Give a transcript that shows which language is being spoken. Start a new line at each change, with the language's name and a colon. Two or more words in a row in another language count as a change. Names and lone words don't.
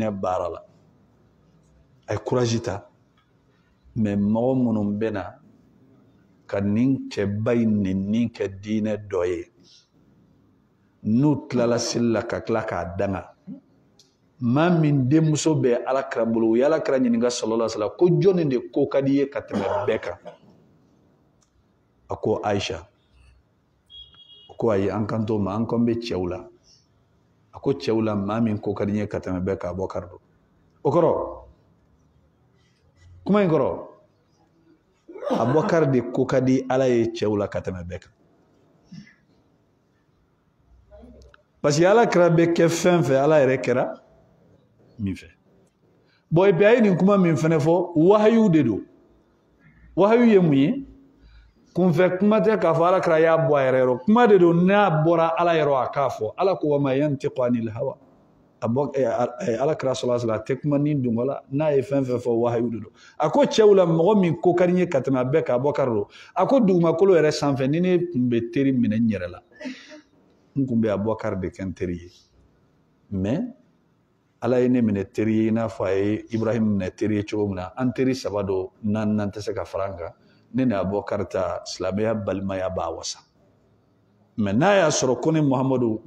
Bambara: baara la a ye courage ta mais mɔgɔ minnu bɛ na ka nin cɛba in nɛni kɛ diinɛ dɔ ye n'u tilala seli la ka tila k'a danga ma min denmuso bɛ ala kira bolo u ye ala kira ɲininka
Arabic: صلى الله عليه وسلم
Bambara: ko jɔnni de ko ka di ye ka tɛmɛ bɛɛ kan a ko Aisha o ko ayi an kan to ma an kan bɛ cɛw la a ko cɛw la ma min ko ka di ye ka tɛmɛ bɛɛ kan Abubakar do o kɔrɔ kuma in kɔrɔ Abubakar de ko ka di ala ye cɛw la ka tɛmɛ bɛɛ kan
French: parce que
Bambara: ala kira bɛ kɛ fɛn fɛn ala yɛrɛ kɛra min fɛ
French: bon et puis
Bambara: a ye nin kuma min fɛnɛ fɔ wahayu de do wahayu ye mun ye kunfɛ kuma tɛ k'a fɔ ala kira y'a bɔ a yɛrɛ yɔrɔ kuma de do n'a bɔra ala yɔrɔ a k'a fɔ ala ko
Arabic: وما ينطق عن الهوى
Bambara: ala kira
Arabic: صلى الله عليه وسلم
Bambara: a tɛ kuma ni dungo la n'a ye fɛn fɛn fɔ wahayu de do a ko cɛw la mɔgɔ min ko ka di n ye ka tɛmɛ a bɛɛ kan Abubakar do a ko dugumakolo yɛrɛ sanfɛ ni ne tun bɛ teri minɛ n yɛrɛ la n tun bɛ Abubakar de kɛ n teri ye mais ala ye ne minɛ teri ye i n'a fɔ a ye Ibrahim minɛ teri ye cogo min na an teri saba do naaninan tɛ se ka fara an kan ne ni Abubakar ta silamɛya balimaya b'a wasa mais n'a y'a sɔrɔ ko ne Muhamadu n